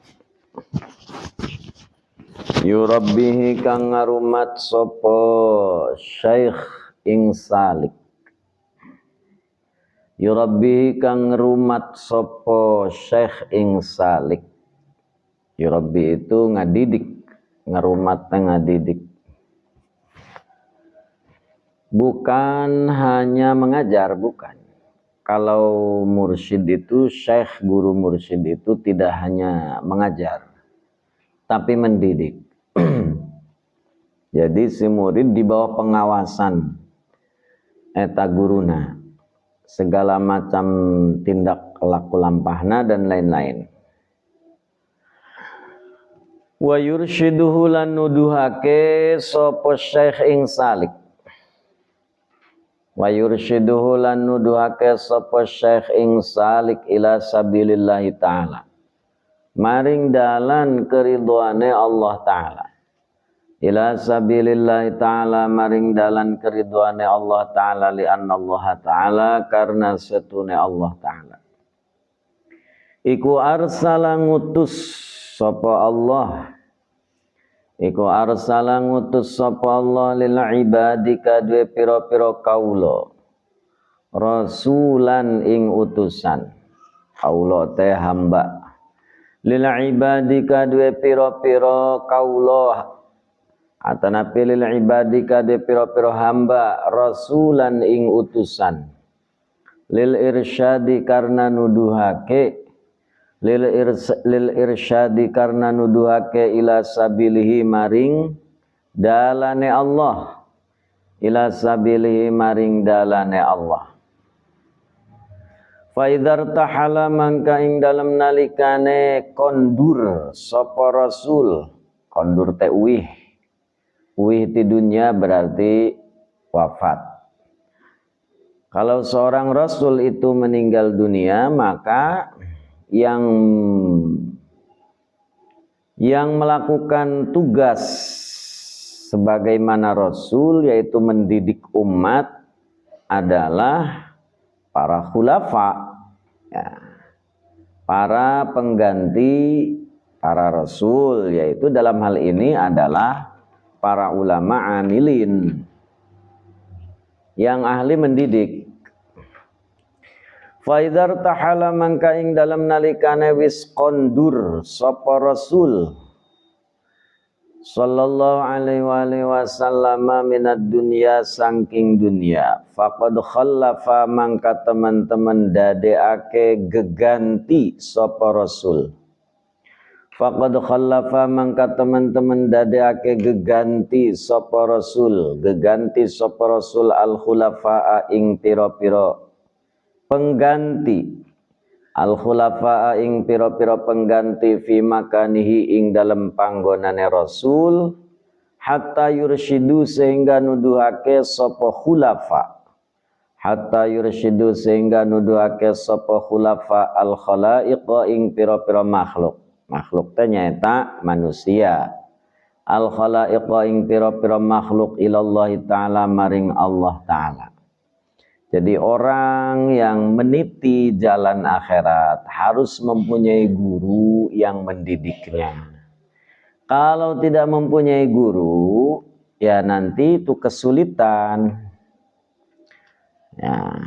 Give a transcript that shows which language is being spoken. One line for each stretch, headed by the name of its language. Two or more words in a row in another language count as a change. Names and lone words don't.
Javanese: Yurabbihi kang ngarumat sapa syaikh ing salik. Yurabbi kang rumat sopo syekh ing salik. Yurabbi itu ngadidik, ngerumat ngadidik.
Indonesian: Bukan hanya mengajar, bukan. Kalau mursyid itu, syekh guru mursyid itu tidak hanya mengajar, tapi mendidik. Jadi si murid di bawah pengawasan
Sundanese: eta guruna.
Indonesian: Segala macam tindak laku lampahna dan lain-lain.
Arabic: Wa yurshiduhu
Javanese: lan nuduhake sapa syekh ing salik.
Arabic: Wa yurshiduhu
Javanese: lan nuduhake sapa syekh ing salik
Arabic: ila sabilillahi ta'ala.
Javanese: Maring dalan keridhoane Allah Ta'ala.
Arabic: Ila sabilillahi ta'ala
Javanese: maring dalan keridhoane Allah Ta'ala
Arabic: li anna Allah Ta'ala
Javanese: karena setune Allah Ta'ala. Iku arsala ngutus sapa Allah. Iku arsala ngutus sapa Allah
Arabic: lil ibadi
Javanese: kadwe pira-pira kaula. Rasulan ing utusan.
Sundanese: Kaula teh hamba.
Arabic: Lil ibadi
Javanese: kadwe pira-pira kaula. Atanapi
Arabic: lil ibadi
Javanese: kadwe pira-pira hamba rasulan ing utusan.
Arabic: Lil irsyadi
Javanese: karena nuduhake.
Arabic: Lil irsyadi
Javanese: karena nuduhake
Arabic: ila sabilihi
Javanese: maring dalane Allah.
Arabic: Ila sabilihi
Javanese: maring dalane Allah.
Arabic: Fa idzar tahala
Javanese: mangka ing dalem nalikane kondur sapa rasul.
Sundanese: Kondur teh uwih.
Indonesian: Uwih di dunia berarti wafat. Kalau seorang rasul itu meninggal dunia, maka yang melakukan tugas sebagaimana rasul yaitu mendidik umat adalah para khulafa, ya, para pengganti para rasul, yaitu dalam hal ini adalah para ulama amilin yang ahli mendidik.
Arabic: Fa idzar tahala
Javanese: mangka ing dalam nalikane wis kondur sapa rasul
Arabic: sallallahu alaihi wasallam minad dunya
Javanese: saking dunya,
Arabic: faqad khallafa
Javanese: mangka teman-teman dadekake geganti sapa rasul.
Arabic: Faqad khallafa
Javanese: mangka teman-teman dadekake geganti sapa rasul, geganti sapa rasul
Arabic: al khulafa
Javanese: ing pira-pira pengganti.
Arabic: Al khulafa
Javanese: ing pira-pira pengganti
Arabic: fi makanihi
Javanese: ing dalem panggonane rasul,
Arabic: hatta yursyidu
Javanese: sehingga nuduhake sapa khulafa.
Arabic: Hatta yursyidu
Javanese: sehingga nuduhake sapa khulafa
Arabic: al khalaiqa
Javanese: ing pira-pira makhluk.
Sundanese: Makhluk teh nyaeta manusia.
Arabic: Al khalaiqa
Javanese: ing pira-pira makhluk
Arabic: ilallahi ta'ala
Javanese: maring Allah Ta'ala.
Indonesian: Jadi orang yang meniti jalan akhirat harus mempunyai guru yang mendidiknya. Kalau tidak mempunyai guru, ya nanti itu kesulitan. Ya.